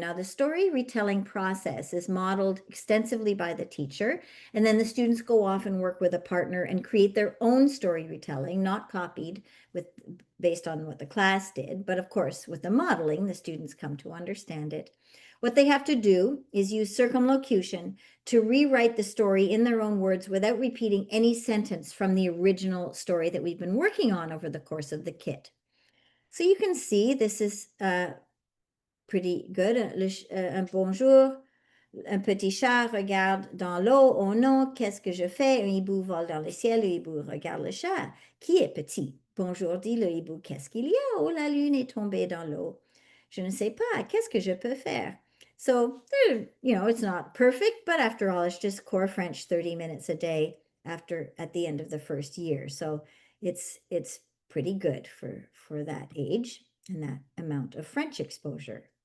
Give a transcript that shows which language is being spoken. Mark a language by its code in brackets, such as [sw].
[en] Now, the story retelling process is modeled extensively by the teacher, and then the students go off and work with a partner and create their own story retelling, not copied based on what the class did, but of course, with the modeling, the students come to understand it. What they have to do is use circumlocution to rewrite the story in their own words without repeating any sentence from the original story that we've been working on over the course of the kit. So you can see this is pretty good. [fr] Un bonjour, un petit chat regarde dans l'eau. Oh non, qu'est-ce que je fais? Un hibou vole dans le ciel, le hibou regarde le chat. Qui est petit? Bonjour, dit le hibou. Qu'est-ce qu'il y a? Oh, la lune est tombée dans l'eau. Je ne sais pas. Qu'est-ce que je peux faire? [en] So, you know, it's not perfect, but after all, it's just core French 30 minutes a day at the end of the first year. So it's pretty good for that age and that amount of French exposure.